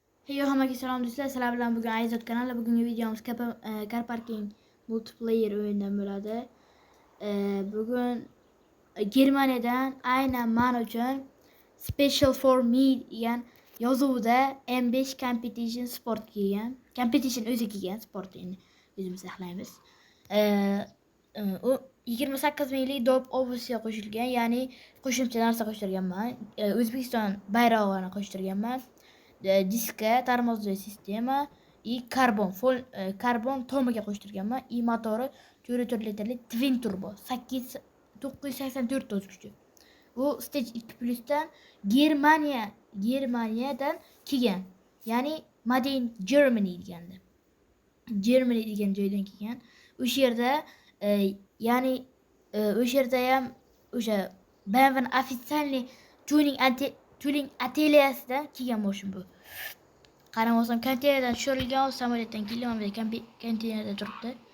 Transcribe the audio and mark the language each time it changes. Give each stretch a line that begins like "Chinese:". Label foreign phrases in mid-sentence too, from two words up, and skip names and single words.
Uzbek: Hey hammaga salom do'stlar, sizlar bilan bugun Aizot kanali. Bugungi videomiz Car Parking multiplayer o'yinidan bo'ladi. Bugun Germaniyadan aynan men uchun
English: Special for me
Uzbek: degan yozuvda M5 Competition Sport kelgan. Competition o'zi kelgan, sport endi o'zimiz saqlaymiz. U 28 minglik dop obviously qo'shilgan, ya'ni qo'shimcha narsa qo'shtirganman. O'zbekiston bayrog'ini qo'shtirganman. Diska, tormozli sistema и karbon tomiga qo'shtirganman. I motori 4 litrli
English: twin turbo
Uzbek: 984 o'z kuchi. Bu stage 2+ dan Germaniyadan kelgan. Ya'ni
English: made in Germany
Uzbek: deganda. Germany degan joydan kelgan. O'sha yerda ya'ni o'sha yerda ham o'sha BMW официальный tuning atelyesidan kelgan mashina bu. Qaramasam konteynerdan tushirilgan, samolyotdan kelgan, mana konteynerda turibdi.